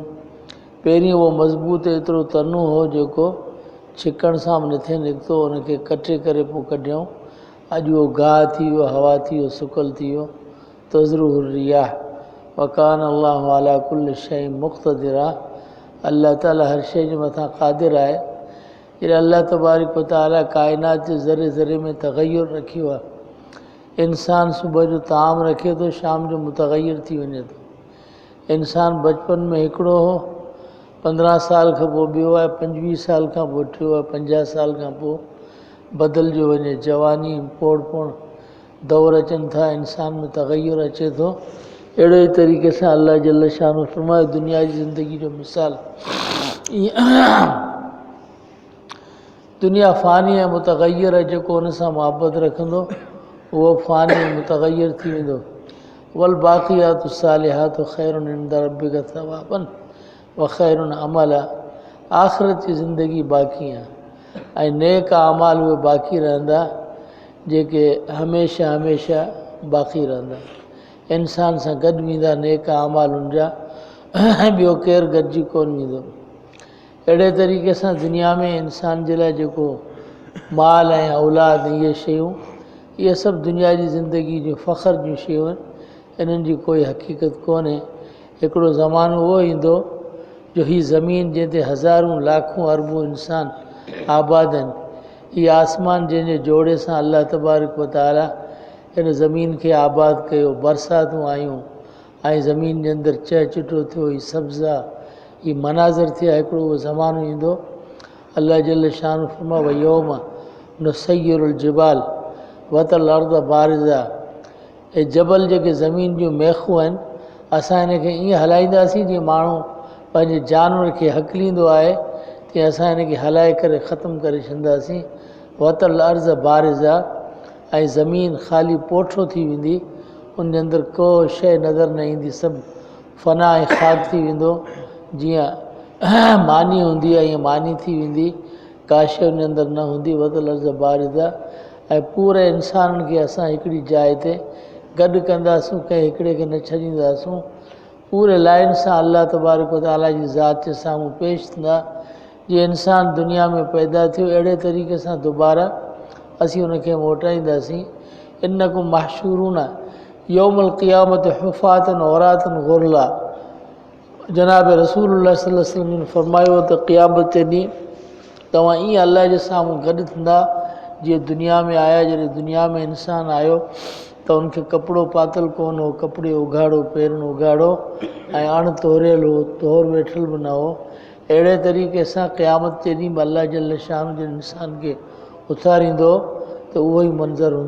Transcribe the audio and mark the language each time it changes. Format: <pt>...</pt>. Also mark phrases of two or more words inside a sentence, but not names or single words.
<sd>पहिरीं उहो मज़बूत एतिरो तनो हो जेको छिकण सां बि नथे निकितो, उनखे कटे करे पोइ कढियऊं। अॼु उहो गाह थी वियो, हवा थी वियो, सुकल थी वियो।</sd> <ar>تذروه الرياح وكان الله على كل شيء مقتدرا.</ar> <sd>अल्लाह ताला हर शइ जे मथां क़ादिर आहे। जॾहिं अल्लाह</sd> <ar>تبارك وتعالى</ar> <sd>काइनात जे ज़रे ज़रे में तग़य्युर रखियो आहे। इंसान सुबुह जो ताम रखे थो, शाम जो मुतग़य्यर थी वञे थो। इंसान बचपन में हिकिड़ो हो, 15 साल खां पोइ ॿियो आहे, 25 साल खां पोइ टियों आहे, 50 साल खां पोइ बदिलजो वञे। जवानी पोड़पण दौर अचनि था, इंसान में तग़य्युर अचे थो। अहिड़े ई तरीक़े सां अल्लाह</sd> <ar>جل شأنه</ar> <sd>फ़रमायो दुनिया जी ज़िंदगी जो मिसाल दुनिया फ़ानी ऐं मुतग़य्यर आहे। जेको हुन सां मुहबत रखंदो उहो फ़ानी ऐं मुतग़य्यर थी वेंदो।</sd> <ar>والباقيات الصالحات خير عند ربك ثوابا وخير أملا.</ar> <sd>आख़िरत जी ज़िंदगी बाक़ी आहे ऐं नेक अमाल उहे बाक़ी रहंदा जेके हमेशह हमेशह बाक़ी रहंदा। इंसान सां गॾु वेंदा नेक अमाल हुन जा, ॿियो केरु गॾिजी कोन वेंदो। अहिड़े तरीक़े सां दुनिया में इंसान जे लाइ जेको माल ऐं औलाद इहे शयूं, इहे सभु दुनिया जी ज़िंदगी जूं फ़ख़्र जूं शयूं आहिनि, इन्हनि जी कोई हक़ीक़त कोन्हे। हिकिड़ो ज़मानो उहो ईंदो जो हीअ ज़मीन जंहिं ते हज़ारूं लाखूं अरबूं इंसान आबाद आहिनि, हीअ आसमान जंहिंजे जोड़े सां अल्लाह</sd> <ar>تبارك وتعالى</ar> <sd>हिन ज़मीन खे आबाद कयो, बरसातूं आयूं ऐं ज़मीन जे अंदरि चहचटो थियो, हीअ सब्ज़ा, हीअ मनाज़र थिया। हिकिड़ो उहो ज़मानो ईंदो अल्लाह</sd> <ar>جل شأنه</ar> <sd>फ़रमायो</sd> <ar>ويوم نسير الجبال وترى الأرض بارزة.</ar> <sd>ऐं जबल जेके ज़मीन जूं मेखूं आहिनि, असां हिन खे ईअं हलाईंदासीं जीअं माण्हू पंहिंजे जानवर खे हकलींदो आहे, तीअं असां हिन खे हलाए करे ख़तमु करे छॾींदासीं।</sd> <ar>وترى الأرض بارزة,</ar> <sd>ऐं ज़मीन ख़ाली पोठो थी वेंदी, उन जे अंदरि को शइ नज़र न ईंदी, सभु फ़ना ऐं ख़ाक थी वेंदो। जीअं मानी हूंदी आहे ईअं मानी थी वेंदी, का शइ उन जे अंदरि न हूंदी।</sd> <ar>وترى الأرض بارزة,</ar> <sd>ऐं पूरे इंसाननि खे असां हिकिड़ी जाइ ते गॾु कंदासूं, कंहिं हिकिड़े खे न छॾींदासूं। पूरे लाइन सां अल्लाह</sd> <ar>تبارك وتعالى</ar> <sd>जी ज़ात जे साम्हूं पेश थींदा। जीअं इंसान दुनिया में पैदा थियो, अहिड़े तरीक़े सां दुबारा असीं उनखे मोटाईंदासीं।</sd> <ar>إنكم محشورون يوم القيامة حفاة عراة غرلا.</ar> <sd>जनाब रसूलुल्लाह सल्लल्लाहु अलैहि वसल्लम फ़रमायो त क़ियामत जे ॾींहुं तव्हां ईअं अल्लाह जे साम्हूं गॾु थींदा जीअं दुनिया में आया। जॾहिं दुनिया में इंसानु आयो त त उनखे कपिड़ो पातल कोन हो, कपिड़े उघाड़ो, पेरनि उघाड़ो ऐं अण तोरियल हो, तोर वेठल बि न हो। अहिड़े तरीक़े सां क़यामत जे ॾींहुं अल्लाह</sd> <ar>جل شأنه</ar> <sd>जे इंसान खे उथारींदो त उहो ई मंज़र हूंदो।</sd>